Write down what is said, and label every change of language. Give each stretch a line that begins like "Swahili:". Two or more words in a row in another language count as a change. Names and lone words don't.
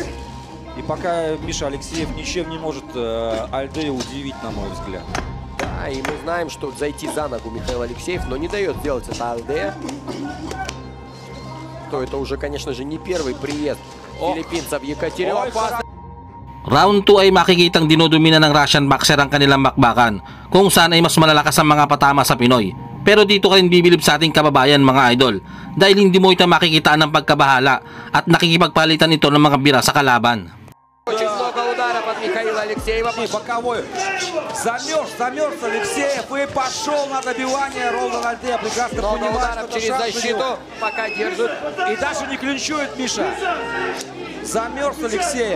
Russian: И пока Миша Алексеев ничем не может Альдею удивить, на мой взгляд. Да, и мы знаем, что зайти за ногу Михаил Алексеев, но не дает сделать это Альдея. То это уже, конечно же, не первый приезд филиппинца в Екатеринбург.
Filipino: Round 2 ay makikitang dinodumina ng
English: Russian boxer
Filipino: ang kanilang bakbakan, kung saan ay mas malalakas ang mga patama sa Pinoy. Pero dito ka rin bibilib sa ating kababayan, mga idol, dahil hindi mo ito makikitaan ng pagkabahala at nakikipagpalitan ito ng mga bira sa kalaban.
Russian: Очень много ударов от Михаила Алексеева. Боковой. Замерз Алексеев и пошел на добивание. Ролдан Альдея прекрасно Много понимает, ударов что через защиту. Пока держит. И даже не клинчует Миша. Замерз Алексеев.